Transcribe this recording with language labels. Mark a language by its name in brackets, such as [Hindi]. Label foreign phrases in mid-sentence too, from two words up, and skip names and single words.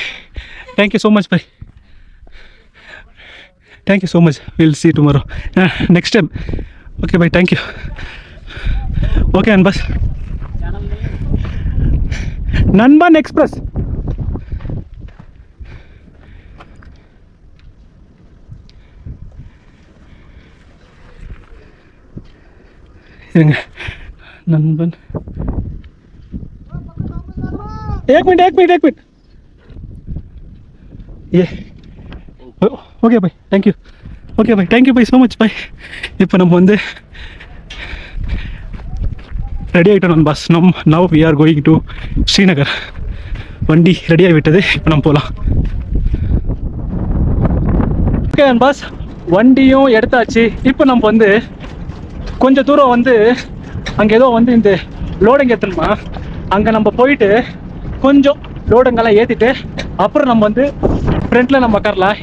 [English] Thank you so much bhai. Thank you so much. Will see tomorrow next time. Okay bhai, thank you. Okay boss. நண்பன் Express. [Hindi] नंबन एक मिनट ये ओके भाई, [English] thank you. Okay भाई, thank you भाई so much भाई. [Tamil] இப்போ நம்ம வந்து ரெடி ஆகிட்டோம் பாஸ். [English] Now we are going to Srinagar. [Tamil] வண்டி ரெடி ஆகிவிட்டது. இப்போ நம்ம போகலாம். [English] okay boss, [Tamil] வண்டியும் எடுத்தாச்சு. இப்போ நம்ம வந்து கொஞ்சம் தூரம் வந்து அங்கே ஏதோ வந்து இந்த லோடுங்க ஏற்றணுமா, அங்கே நம்ம போயிட்டு கொஞ்சம் லோடுங்கெல்லாம் ஏற்றிட்டு அப்புறம் நம்ம வந்து ஃப்ரண்ட்டில் நம்ம உட்காரலாம்.